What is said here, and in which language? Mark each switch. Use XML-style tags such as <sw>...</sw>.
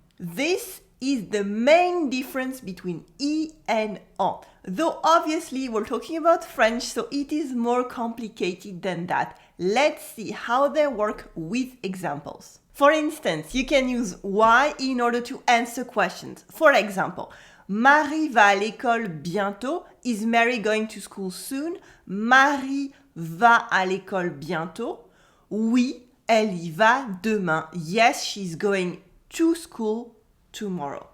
<en>This is the main difference between I and en. Though obviously we're talking about French, so it is more complicated than that. Let's see how they work with examples. For instance, you can use why in order to answer questions. For example,</en> <fr>Marie va à l'école bientôt.</fr> <en>Is Mary going to school soon?</en> <fr>Marie va à l'école bientôt. Oui, elle y va demain.</fr> <en>Yes, she's going to school tomorrow.</en>